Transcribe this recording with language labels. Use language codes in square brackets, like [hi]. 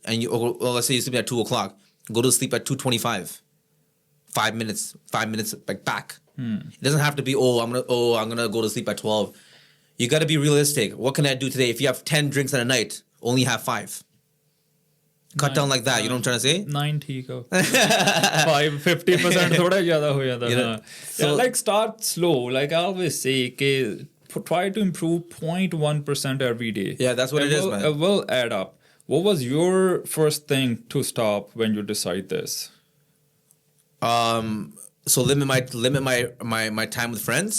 [en] And let's say you're sleeping at 2:00, go to sleep at 2:25. 5 minutes like back. It doesn't have to be I'm gonna go to sleep at 12. You got to be realistic. What can I do today? If you have 10 drinks in a night, only have 5. Cut down like that. You know what I'm trying to say? [hi] 9 ठीक हो. 50% थोड़ा ज़्यादा हो जाता है. [en] So like start slow. Like I always say, try to improve 0.1% every day. Yeah, that's what it is, man. It will add up. What was your first thing to stop when you decide this? So limit my time with friends.